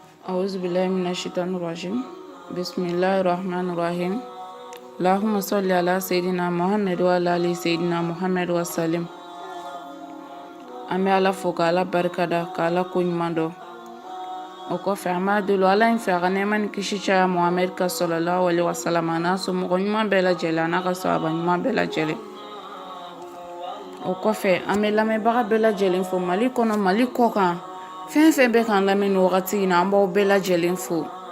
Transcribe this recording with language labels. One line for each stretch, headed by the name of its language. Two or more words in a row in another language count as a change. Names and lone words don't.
Arabic: أعوذ بالله من الشيطان الرجيم بسم الله الرحمن الرحيم اللهم صل على سيدنا محمد وعلى آل سيدنا محمد وسلم.
Bambara: An bɛ Ala fo ka Ala barikada ka Ala ko ɲuman dɔn. O kɔfɛ an b'a deli Ala in fɛ a ka nɛɛma ni kisi caya Muhamɛdi ka
Arabic: صلى الله عليه وسلم
Bambara: a n'a somɔgɔ ɲuman bɛɛ lajɛlen a n'a ka sahaba ɲuman bɛɛ lajɛlen. O kɔfɛ an bɛ lamɛnbaga bɛɛ lajɛlen fo Mali kɔnɔ Mali kɔ kan fɛn fɛn bɛ k'an lamɛn nin wagati in na an b'aw bɛɛ lajɛlen fo.